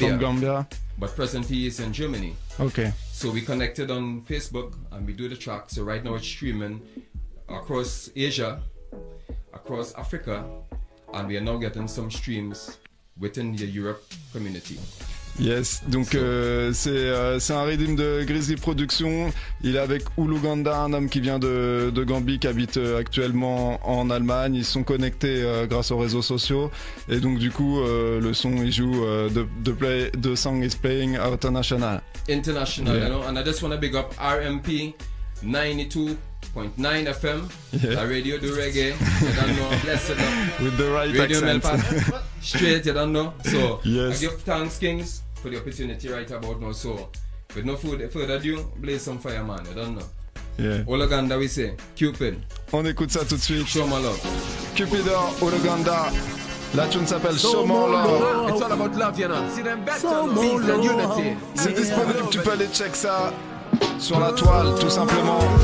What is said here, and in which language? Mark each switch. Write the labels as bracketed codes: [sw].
[en] He's from Gambia, but presently he is in Germany. Okay. So we connected on Facebook and we do the track. So right now it's streaming across Asia, across Africa, and we are now getting some streams within the Europe community. [fr] Yes, donc c'est un rythme de Grizzly Production. Il est avec Uluganda, un homme qui vient de Gambie, qui habite actuellement en Allemagne. Ils sont connectés grâce aux réseaux sociaux. Et donc du coup, le son, il joue, [en] the song is playing international. International, you know, and I just want to big up RMP 92.9 FM, the radio do reggae, you don't know, blessed up. With the right radio accent. Straight, you don't know. So, yes. I give thanks, Kings, for the opportunity right about now. So, with no further ado, blaze some fire, man, you don't know. Yeah. Uluganda, we say, Cupid. [fr] On écoute ça tout de suite. [en] Show More Love. [fr] Cupidor, Uluganda. La tune s'appelle Show More Love. [en] It's all about love, you know. See them better, peace and unity. [fr] C'est disponible, tu peux aller check ça sur la toile, tout simplement.